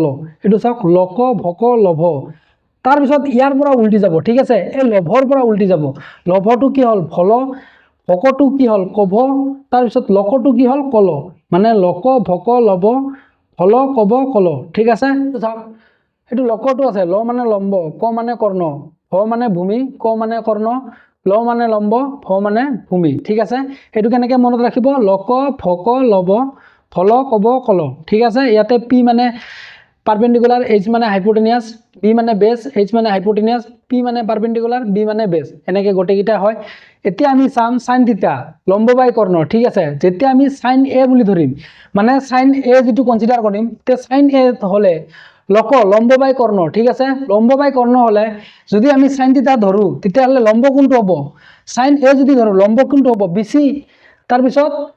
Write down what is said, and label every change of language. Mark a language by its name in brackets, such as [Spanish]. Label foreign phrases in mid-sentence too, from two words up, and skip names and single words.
[Assamese] এইটো চাওক লক ভক লভ তাৰ পিছত ইয়াৰ পৰা উল্টি যাব ঠিক আছে এই লভৰ পৰা উল্টি যাব লভটো কি হল ফল ভকটো কি হল কভ তাৰ পিছত লকটো কি হল কল মানে লক ভক লভ ফল কভ কল ঠিক আছে চাওক এইটো লকটো আছে ল মানে লম্ব ক মানে কৰ্ণ ভ মানে ভূমি ক মানে কৰ্ণ ল মানে লম্ব ভ মানে ভূমি ঠিক আছে এটো কেনেকে মনত ৰাখিব লক ভক লব ফল কব কল ঠিক আছে ইয়াতে পি মানে পারপেন্ডিকুলার h মানে হাইপোটেনিয়াস b মানে বেস h মানে হাইপোটেনিয়াস p মানে পারপেন্ডিকুলার b মানে বেস এনেকে গটেকিটা হয় এতিয়া আমি সাম [English] sin theta [Assamese] লম্ব বাই কৰ্ণ ঠিক আছে যেতিয়া আমি sin a বুলি ধৰিম মানে sin a যেটো কনসিডাৰ কৰিম তে sin a হলে লক লম্ব বাই কৰ্ণ ঠিক আছে লম্ব বাই কৰ্ণ হলে যদি আমি [English] sin theta [Assamese] ধৰো তেতিয়া হলে লম্ব কোনটো হ'ব sin a যদি ধৰো লম্ব কোনটো হ'ব bc তাৰ পিছত